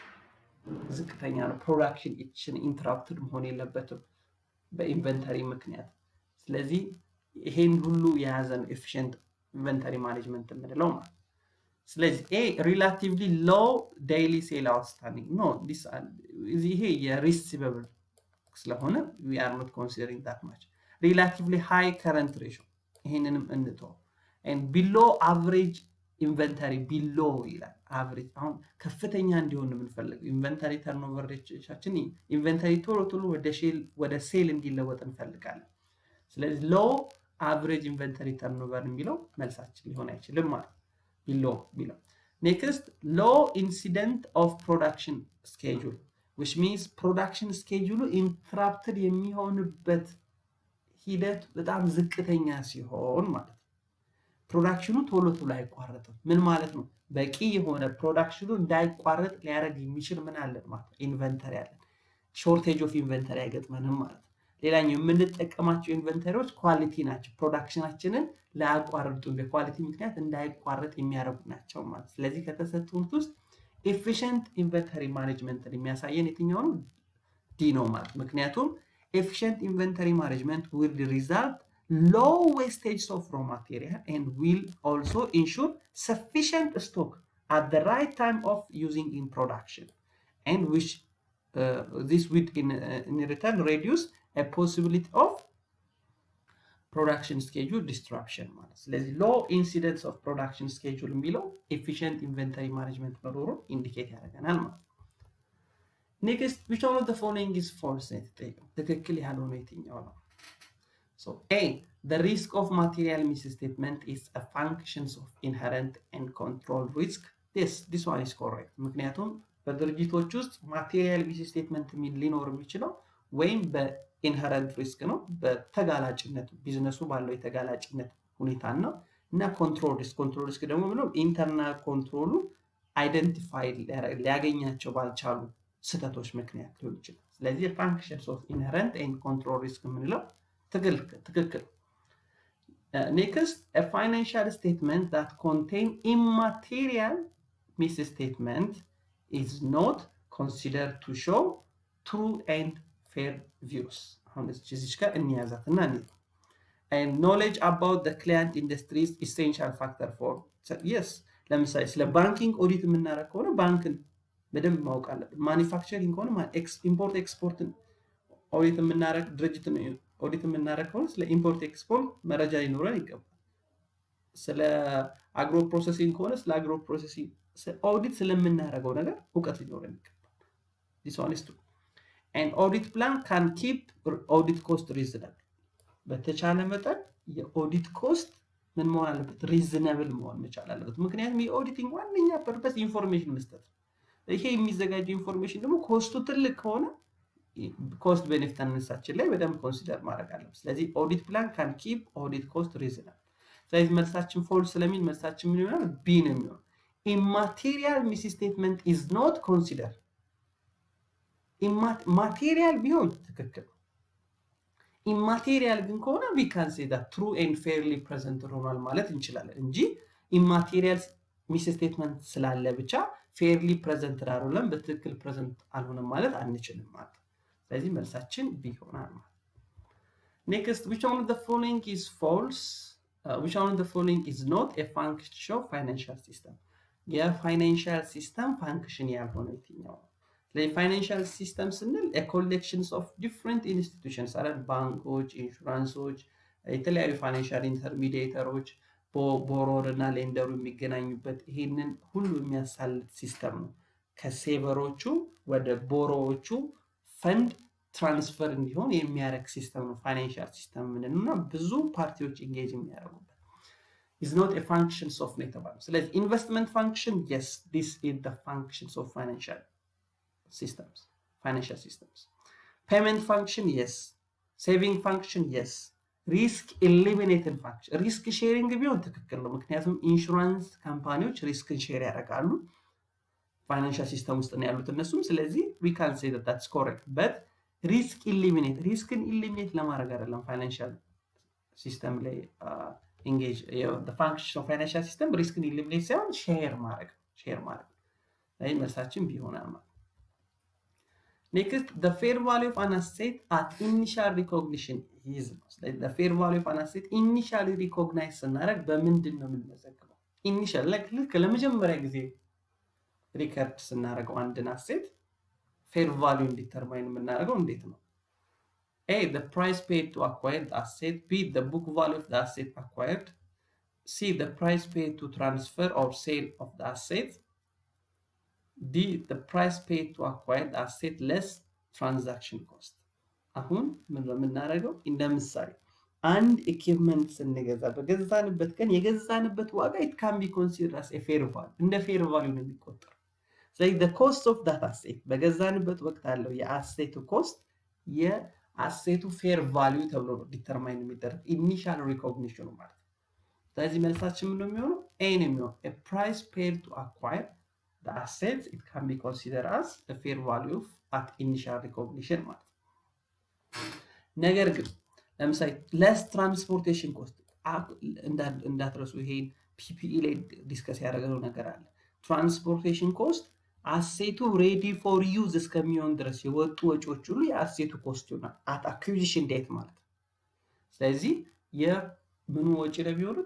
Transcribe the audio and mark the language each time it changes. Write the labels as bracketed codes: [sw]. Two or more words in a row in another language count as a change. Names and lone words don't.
[am] ዝቅተኛ ነው። [en] production interrupted [am] መሆን የለበትም በኢንቨንተሪ ምክንያት። ስለዚህ ይሄን ሁሉ የያዘ ነው [en] efficient inventory management [am] የምንለው ማለት። ስለዚህ [en] a relatively low daily sale outstanding no this [am] ይሄ የሪሲቨብል ስለሆነ [en] we are not considering that much. Relatively high current ratio [am] ይሄንንም እንተው [en] and below average inventory below ይላል average [am] አሁን ከፍተኛ እንዲሆን የምንፈልገው [en] inventory turnover [am] ሬሽዮቻችን ኢንቨንተሪ ቶሎ ወደ ሴል እንዲለወጥ እንፈልጋለን። ስለዚህ [en] low average inventory turnover [am] የሚለው መልሳችን ሊሆን አይችልም ማለት [en] below next low incident of production schedule which means production schedule interrupted [am] የሚሆንበት ሂደት በጣም ዝቅተኛ ሲሆን ማለት ነው። ፕሮዳክሽኑ ቶሎ አይቋረጥም። ምን ማለት ነው? በቂ የሆነ ፕሮዳክሽኑ እንዳይቋረጥ ሊያደርግ የሚችል ምን አለን ማለት ነው? ኢንቨንተሪ አለን። [en] shortage of inventory [am] አይገጥመንም ማለት ነው። ሌላኛው የምንጠቀማቸው ኢንቨንተሪዎች ኳሊቲ ናቸው። ፕሮዳክሽናችንን ላያቋርጡ በኳሊቲ ምክንያት እንዳይቋረጥ የሚያደርጉ ናቸው ማለት። ስለዚህ ከተሰጡት ውስጥ [en] efficient inventory management [am] የሚያሳየን የትኛው ነው? ዲ ነው ማለት ምክንያቱም [en] efficient inventory management will result low wastage of raw material and will also ensure sufficient stock at the right time of using in production and which this would in return reduce a possibility of production schedule disruption [am] ማለት ስለዚህ [en] low incidence of production schedule የሚለው efficient inventory management [am] መኖሩን ኢንዲኬት ያደርገናል ማለት [en] next which one of the following is false [am] ትክክል ያልሆነ የትኛው ነው? [en] so A the risk of material misstatement is a function of inherent and control risk this one is correct [am] ምክንያቱም በድርጅቶች ውስጥ [en] material misstatement [am] ሊኖር የሚችለው ወይም [en] inherent risk [am] ነው በተጋላጭነት ቢዝነሱ ባለው የተጋላጭነት ሁኔታ ነው እና [en] control risk [am] ደግሞ ምንም [en] internal control [am] አይደንቲፋይ ሊያገኛቸው ባልቻሉ ስተቶች ምክንያት ሊሆን ይችላል። ስለዚህ [en] functions of inherent and control risk [am] የምንለው ትክክል። [en] next a financial statement that contain immaterial misstatement is not considered to show true and fair views [am] አሁን እዚህ ጋር እንያዛትና [en] and knowledge about the client industry is essential factor for yes [am] ለምሳሌ ስለ ባንኪንግ ኦዲት የምናደርግ ከሆነ ባንክን በደንብ ማወቅ አለብን። ማኒፋክቸሪንግ ከሆነ [en] import export [am] ኦዲት የምናደርግ ድርጅት ነው ኦዲት የምናደርግ ከሆነ ስለ [en] import export [am] መረጃ ሊኖረን ይገባል። ስለ [en] agro processing [am] ከሆነ ስለ [en] agro processing [am] ኦዲት ስለምናደርገው ነገር እውቀት ሊኖረን ይገባል። [en] this one is true and audit plan can keep audit cost reasonable [am] በተቻለ መጠን [en] audit cost [am] ምን መሆን አለበት? ሪዝነብል መሆን መቻል አለበት። ምክንያቱም የኦዲቲንግ ዋነኛ ፐርፐስ ኢንፎርሜሽን መስጠት ይሄ የሚዘጋጀው ኢንፎርሜሽን ደግሞ ኮስቱ ትልቅ ከሆነ [en] cost benefit analysis [am] ላይ በደንብ ኮንሲደር ማድረግ አለበት። ስለዚህ [en] audit plan can keep audit cost reasonable። [am] ስለዚህ መልሳችን ፎልስ ስለሚል መልሳችን ምን ይሆናል? ቢ ነው የሚሆነው። [en] immaterial misstatement is not consider material [am] ቢሆን ትክክል ኢማቴሪያል ግን ከሆነ [en] we can say that true and fairly presented [am] ሆኗል ማለት እንችላለን እንጂ [en] immaterial misstatement [am] ስላለ ብቻ [en] fairly presented [am] አይደለም በትክክል ፕሬዘንት አልሆነም ማለት አንችልም ማለት። ስለዚህ መልሳችን ቢ ይሆናል ማለት። [en] next which one of the following is false? which one of the following is not a function of financial system? financial system function [am] ያልሆነ የትኛው ነው? [en] financial system [am] ስንል [en] a collections of different institutions [am] አለ ባንኮች፣ ኢንሹራንሶች፣ የተለያዩ [en] financial intermediaries [am] ቦሮር እና ሌንደሩ የሚገናኙበት ይሄንን ሁሉ የሚያሳልጥ ሲስተም ነው። ከሴቨሮቹ ወደ ቦሮዎቹ [en] fund transfer [am] እንዲሆን የሚያደርግ ሲስተም ነው [en] financial system [am] ምንና ብዙ ፓርቲዎች ኢንጌጅ የሚያደርጉበት [en] is not a functions of network. So let's investment function. Yes, this is the functions of financial systems. Payment function, yes. Saving function, yes. Risk eliminated function. Risk sharing [am] ቢሆን ትክክል ነው። ምክንያቱም ኢንሹራንስ ካምፓኒዎች ሪስክን ሼር ያደርጋሉ [en] financial system [am] ውስጥ ነው ያሉት እነሱም። ስለዚህ [en] we can say that that's correct. But risk eliminate, riskን eliminate [am] ለማድረግ አይደለም [en] financial system [am] ላይ [en] engage the function of financial system risk and eliminate [am] ሳይሆን share ማድረግ ላይ መልሳችን ቢሆናል ማለት። [en] Next, the fair value of an asset at initial recognition is the fair value of an asset initially recognized [am] ስናደርግ በምንድን ነው የምንመዘግበው? initial ልክ ለመጀመሪያ ጊዜ ሪከርድ ስናደርገው አንድን አሴት [en] fair value [am] እንዲተርማይን የምናደርገው እንዴት ነው? [en] A, the price paid to acquire the asset. B, the book value of the asset acquired. C, the price paid to transfer or sale of the asset. D, the price paid to acquire the asset less transaction cost. [am] አሁን ምን ነው የምናደርገው? እንደምሳሌ አንድ ኢኩዊፕመንት ስንገዛ በገዛንበት ቀን የገዛንበት ዋጋ [en] it can be considered as a fair value [am] እንደ [en] fair value [am] ነው የሚቆጠረው። ስለዚህ [en] the cost of that asset [am] በገዛንበት ወቅት ያለው የአሴቱ ኮስት የአሴቱ [en] fair value [am] ተብሎ ነው ዲተርማይን የሚደረግ [en] initial recognition [am] ማለት ነው። ስለዚህ መልሳችን ምን ነው የሚሆነው? ኤ ነው የሚሆነው [en] a price paid to acquire the asset it can be considered as a fair value at initial recognition [am] ማለት ነው። ነገር ግን ለምሳሌ [en] less transportation cost [am] እንዳትረሱ ይሄን ፒፒኢ ላይ ዲስከስ ያደረገው ነገር አለ። [en] transportation cost [am] አሴቱ [en] ready for use [am] እስከሚሆን ድረስ የወጡ ወጪዎች ሁሉ የአሴቱ ኮስት ይሆናል [en] at acquisition date [am] ማለት ነው። ስለዚህ የምኑ ወጪ ነው የሚሆኑት?